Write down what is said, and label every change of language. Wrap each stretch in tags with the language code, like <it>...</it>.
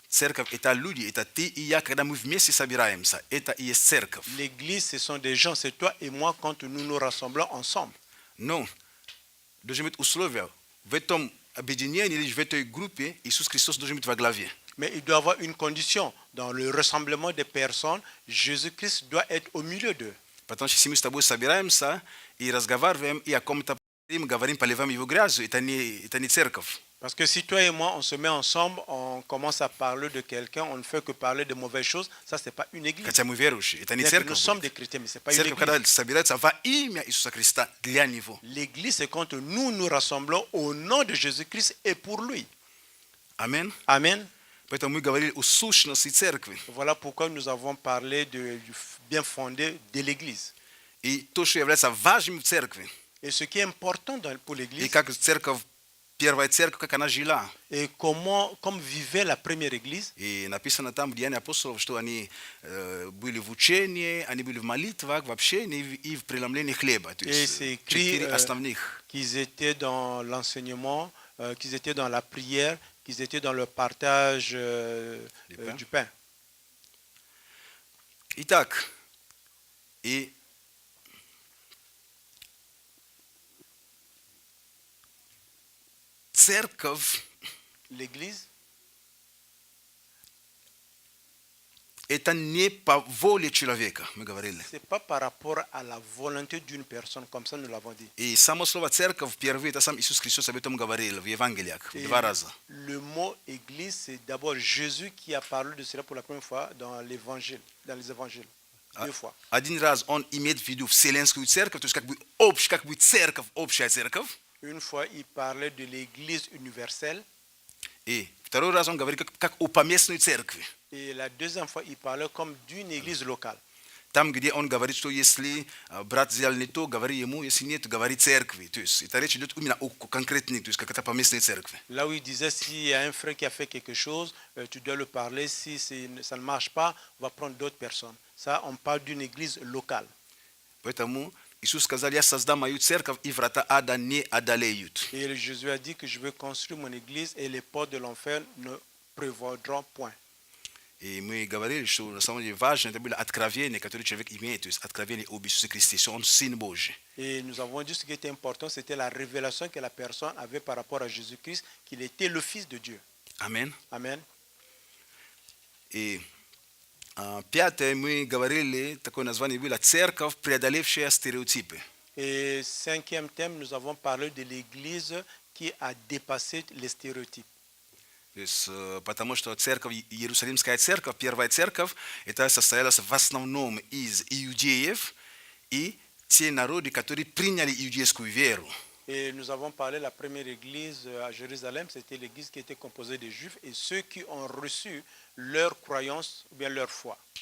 <ru>Церковь – это люди, это ты и я, когда мы вместе собираемся. Это и есть церковь.</ru> <fr>L'Église, ce sont des gens, c'est toi et moi quand nous nous rassemblons ensemble.</fr> <ru>Но должны быть условия. В этом объединении или в этой группе Иисус Христос должен быть во главе.</ru> <fr>Mais il doit y avoir une condition. Dans le rassemblement des personnes, Jésus-Christ doit être au milieu d'eux.</fr> <ru>Потому что если мы с тобой собираемся и разговариваем, и о ком-то говорим, поливаем его грязью, это не церковь.</ru> <fr>Parce que si toi et moi, on se met ensemble, on commence à parler de quelqu'un, on ne fait que parler de mauvaises choses, ça, ce n'est pas une église.</fr> <ru>Хотя мы верующие, это не</ru> <fr>Bien que nous</fr> <ru>церковь.</ru> <fr>sommes des chrétiens, mais ce n'est pas une</fr> <ru>Церковь, когда</ru> <fr>église.</fr> <ru>собирается во имя Иисуса Христа для Него.</ru> <fr>L'église, c'est quand nous nous rassemblons au nom de Jésus-Christ et pour lui.</fr> <ru>Амин.</ru> <fr>Amen.</fr> <ru>Поэтому мы говорили о сущности церкви.</ru> <fr>Voilà pourquoi nous avons parlé du bien fondé de l'église.</fr> <ru>И то, что является важным в церкви.</ru> <fr>Et ce qui est important pour</fr> <ru>И</ru> <fr>l'église,</fr> <ru>как церковь, первая церковь, как она жила.</ru> <fr>et comme vivait la première église,</fr> <ru>И написано там в Деяниях апостолов, что они были в учении, они были в молитвах, в общении и в преломлении хлеба. То</ru> <fr>et</fr> <ru>есть</ru> <fr>c'est écrit</fr> <ru>4 основных.</ru> <fr>qu'ils étaient dans l'enseignement, qu'ils étaient dans la prière, qu'ils étaient dans le partage du pain.</fr> <ru>Итак, и церковь</ru> <fr>L'église,</fr> <ru>это не по воле человека, мы говорили.</ru> <fr>ce n'est pas par rapport à la volonté d'une personne, comme ça nous l'avons dit.</fr> <ru>И само слово церковь впервые, это сам Иисус Христос об этом говорил в Евангелиях</ru> <fr>Et</fr> <ru>2 раза.</ru> <fr>le mot église, c'est d'abord Jésus qui a parlé de cela pour la première fois dans l'évangile, dans les évangiles. 2 fois.</fr> <ru>Один раз он имеет в виду вселенскую церковь, то есть как бы церковь, общая церковь.</ru> <fr>Une fois, il parlait de l'église universelle.</fr> <ru>И второй раз он говорит как о поместной церкви.</ru> <fr>Et la deuxième fois, il parlait comme d'une église locale.</fr> <ru>Там, где он говорит, что если брат взял не то, говори ему, если нет, говори церкви. То есть это речь идет именно о конкретной, то есть как это поместной церкви.</ru> <fr>Là où il disait, s'il y a un frère qui a fait quelque chose, tu dois le parler. Si ça ne marche pas, on va prendre d'autres personnes. Ça, on parle d'une église locale.</fr> <ru>Поэтому Иисус сказал, я создам мою церковь, и врата ада не одолеют.</ru> <fr>Et Jésus a dit que je vais construire mon église et les portes de l'enfer ne prévaudront point.</fr> <ru>И мы говорили, что на самом деле важно, это было откровение, которое человек имеет, то есть откровение об Иисусе Христе, что Он Сын Божий.</ru> <fr>Et nous avons dit ce qui était important, c'était la révélation que la personne avait par rapport à Jésus-Christ, qu'il était le Fils de Dieu.</fr> <ru>Аминь.</ru> <fr>Amen.</fr> <ru>И пятое, мы говорили, такое название было «Церковь, преодолевшая стереотипы».</ru> <fr>Et cinquième thème, nous avons parlé de l'église qui a dépassé les stéréotypes.</fr> <ru>То есть, потому что церковь, Иерусалимская церковь, первая церковь, это состоялась в основном из иудеев и те народы, которые приняли иудейскую веру.</ru> <fr>Et nous avons parlé de la première église à Jérusalem, c'était l'église qui était composée des Juifs et ceux qui ont reçu leur croyance ou bien leur foi.</fr>